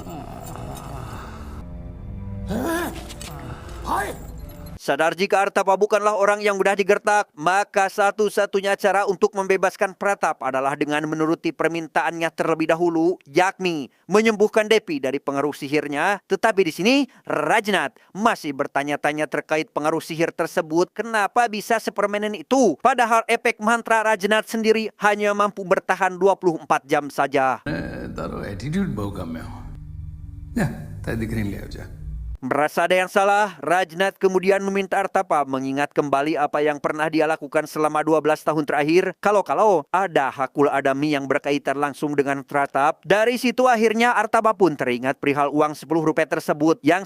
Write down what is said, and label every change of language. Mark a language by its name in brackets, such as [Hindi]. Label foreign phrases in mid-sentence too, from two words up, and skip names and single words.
[Indonesian] Sadar jika Artapa bukanlah orang yang mudah digertak, maka satu-satunya cara untuk membebaskan Pratap adalah dengan menuruti permintaannya terlebih dahulu, yakni menyembuhkan Devi dari pengaruh sihirnya. Tetapi di sini Rajnath masih bertanya-tanya terkait pengaruh sihir tersebut. Kenapa bisa sepermanen itu? Padahal efek mantra Rajnath sendiri hanya mampu bertahan 24 jam saja. [Gujarati] તારો એટીટ્યુડ બહુ ગમ્યો. જા તારી દીકરીને લઈ આવજા. [Indonesian] Merasa ada yang salah, Rajnath kemudian meminta Artapa mengingat kembali apa yang pernah dia lakukan selama 12 tahun terakhir. Kalau ada hakul adami yang berkaitan langsung dengan Pratap. Dari situ akhirnya Artapa pun teringat perihal uang 10 rupiah tersebut.